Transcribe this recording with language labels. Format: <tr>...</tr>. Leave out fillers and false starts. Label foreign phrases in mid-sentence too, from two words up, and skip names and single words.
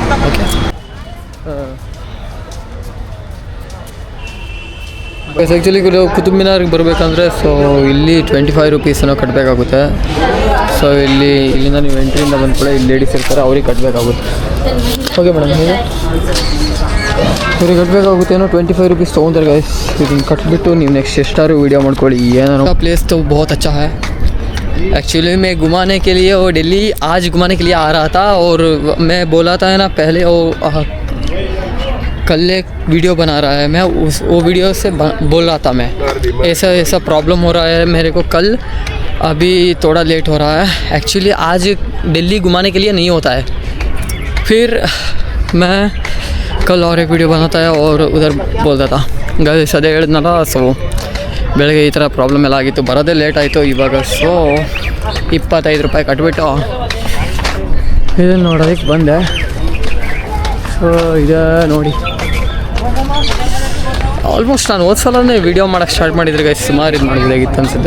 <en>okay actually</en> <kn>ಕುತುಬ್ ಮಿನಾರ್ಗೆ ಬರಬೇಕಂದ್ರೆ ಸೊ ಇಲ್ಲಿ 25 ರೂಪೀಸನ್ನು ಕಟ್ಟಬೇಕಾಗುತ್ತೆ. ಸೊ ಇಲ್ಲಿಂದ ನೀವು ಎಂಟ್ರಿಯಿಂದ ಬಂದ ಕೂಡ ಇಲ್ಲಿ ಲೇಡೀಸ್ ಇರ್ತಾರೆ, ಅವ್ರಿಗೆ ಕಟ್ಟಬೇಕಾಗುತ್ತೆ.</kn> <en>okay madam,</en> <kn>ನೀವು ಇವ್ರಿಗೆ ಕಟ್ಟಬೇಕಾಗುತ್ತೆ ಏನೋ 25 ರೂಪೀಸ್ ತೊಗೊತಾರೆ ಗೈಸ್. ಇದನ್ನು ಕಟ್ಬಿಟ್ಟು ನೀವು ನೆಕ್ಸ್ಟ್ ಎಷ್ಟಾದ್ರು ವೀಡಿಯೋ ಮಾಡ್ಕೊಳ್ಳಿ.</kn> <hi>ಏನೋ प्लेस तो बहुत अच्छा है एक्चुअली. मैं घुमाने के लिए वो दिल्ली आज घुमाने के लिए आ रहा था, और मैं बोला था ना पहले वो कल एक वीडियो बना रहा है, मैं वो वीडियो से बोल रहा था मैं ऐसा प्रॉब्लम हो रहा है मेरे को कल, अभी थोड़ा लेट हो रहा है एक्चुअली. आज दिल्ली घुमाने के लिए नहीं होता है, फिर मैं कल और एक वीडियो बनाता है और उधर बोलता था ಗೈಸ್.</hi> <kn>ಅದೇ ಹೇಳಿದ್ನಲ್ಲ, ಸೊ ಬೆಳಗ್ಗೆ ಈ ಥರ ಪ್ರಾಬ್ಲಮ್ ಎಲ್ಲ ಆಗಿತ್ತು, ಬರೋದೇ ಲೇಟ್ ಆಯಿತು ಇವಾಗ. ಸೊ 25 ರೂಪಾಯಿ ಕಟ್ಬಿಟ್ಟು ಇದನ್ನು ನೋಡೋದಕ್ಕೆ ಬಂದೆ. ಸೊ ಇದೆ ನೋಡಿ, ಆಲ್ಮೋಸ್ಟ್ ನಾನು ಹೋದ ಸಲನೇ ವೀಡಿಯೋ ಮಾಡೋಕ್ಕೆ ಸ್ಟಾರ್ಟ್ ಮಾಡಿದ್ರೆ ಗೈಸ್ ಸುಮಾರು ಇದು ಮಾಡಿದಾಗಿತ್ತು ಅನಿಸುತ್ತೆ.</kn>